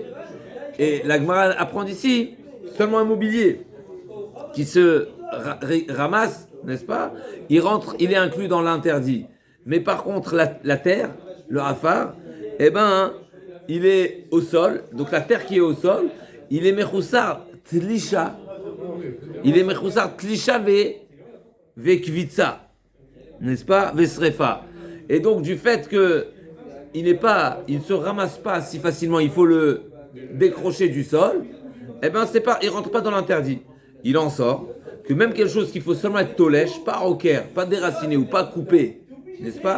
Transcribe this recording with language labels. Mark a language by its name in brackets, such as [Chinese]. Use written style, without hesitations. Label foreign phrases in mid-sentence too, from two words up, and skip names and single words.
[French] Et la Gemara apprend d'ici, seulement un mobilier qui se ramasse, n'est-ce pas? Il est inclus dans l'interdit. Mais par contre, la terre, le hafar, eh ben, il est au sol. Donc la terre qui est au sol, il est [Hebrew] מחוסר תלישה. [French] Il est [Hebrew] מחוסר תלישה וקציצה, [French] n'est-ce pas? Vesrefa. Et donc du fait que il ne se ramasse pas si facilement, il faut le décrocher du sol, eh ben il rentre pas dans l'interdit. Il en sort que même quelque chose qu'il faut seulement être tolèche, pas rocker, pas déraciné ou pas coupé, n'est-ce pas?